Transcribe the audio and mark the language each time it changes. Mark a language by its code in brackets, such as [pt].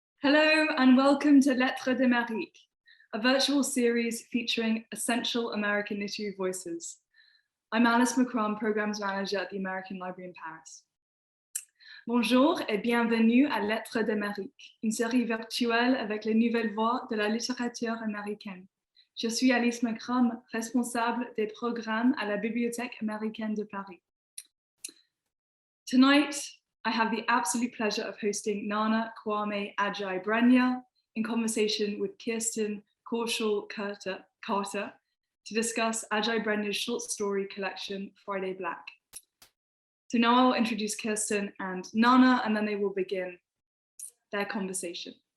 [en] Hello and welcome to Lettres d'Amérique, a virtual series featuring essential American literary voices. I'm Alice McCrum, Programs Manager at the American Library in Paris. [fr] Bonjour et bienvenue à Lettres d'Amérique, une série virtuelle avec les nouvelles voix de la littérature américaine. Je suis Alice McCrum, responsable des programmes à la Bibliothèque américaine de Paris. [en] Tonight, I have the absolute pleasure of hosting Nana Kwame Adjei-Brenyah in conversation with Kierstan Kaushal-Carter to discuss Adjei-Brenyah's short story collection, Friday Black. So now I'll introduce Kierstan and Nana, and then they will begin their conversation.